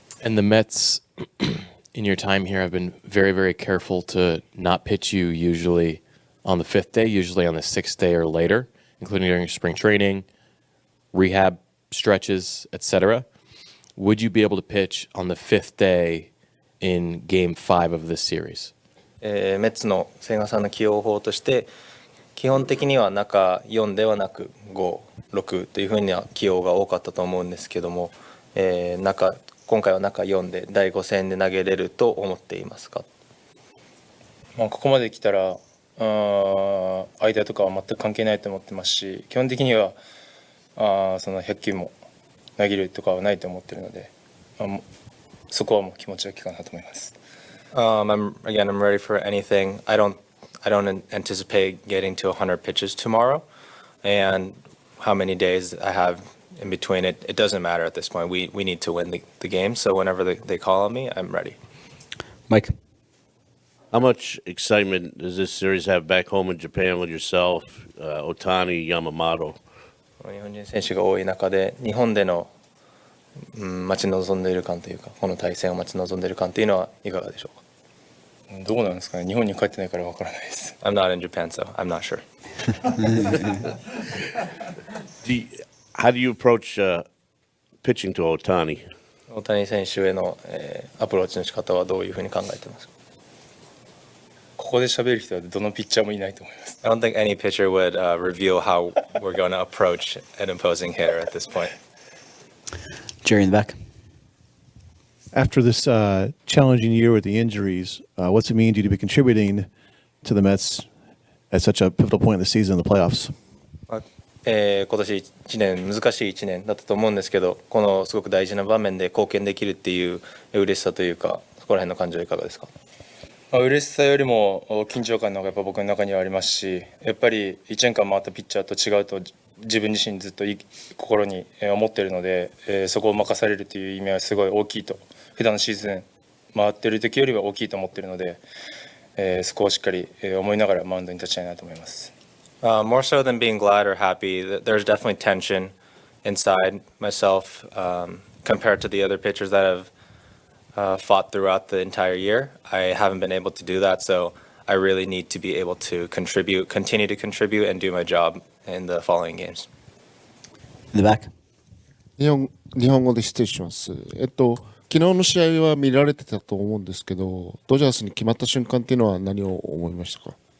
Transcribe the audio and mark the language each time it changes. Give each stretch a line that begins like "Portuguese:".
English: And the Mets, in your time here, have been very, very careful to not pitch you usually on the 5th day, usually on the 6th day or later, including during spring training, rehab stretches, etc. Would you be able to pitch on the 5th day in Game 5 of this series?
Japanese: メッツの千賀さんの起用法として基本的には中4ではなく5、6というふうな起用が多かったと思うんですけども、今回は中4で第5戦で投げれると思っていますか？ここまで来たら間とかは全く関係ないと思ってますし、基本的にはその100球も投げるとかはないと思っているので、そこはもう気持ちだけかなと思います。
English: I'm ready for anything. I don't anticipate getting to 100 pitches tomorrow, and how many days I have in between it doesn't matter at this point. We need to win the game, so whenever they call on me, I'm ready. Mike? How much excitement does this series have back home in Japan with yourself, Ohtani, Yamamoto?
Japanese: 日本人選手が多い中で日本での待ち望んでいる感というか、この対戦を待ち望んでいる感というのはいかがでしょうか？どうなんですかね。日本に帰ってないからわからないです。
English: I'm not in Japan, so I'm not sure. How do you approach pitching to Ohtani?
Japanese: 大谷選手へのアプローチの仕方はどういうふうに考えていますか？ここで喋る人はどのピッチャーもいないと思います。
English: I don't think any pitcher would reveal how we're going to approach an opposing hitter at this point. Jerry in the back. After this challenging year with the injuries, what's it mean to you to be contributing to the Mets at such a pivotal point in the season in the playoffs?
Japanese: 今年1年難しい1年だったと思うんですけど、このすごく大事な場面で貢献できるっていう嬉しさというか、そこら辺の感情はいかがですか？嬉しさよりも緊張感の方がやっぱ僕の中にはありますし、やっぱり1年間回ったピッチャーと違うと自分自身ずっと心に思っているので、そこを任されるという意味はすごい大きいと、普段のシーズン回っている時よりは大きいと思っているので、そこをしっかり思いながらマウンドに立ちたいなと思います。
English: More so than being glad or happy, there's definitely tension inside myself compared to the other pitchers that have fought throughout the entire year. I haven't been able to do that, so I really need to be able to continue to contribute, and do my job in the following games. In the back.
Japanese: 日本語で失礼します。昨日の試合は見られてたと思うんですけど、ドジャースに決まった瞬間っていうのは何を思いましたか？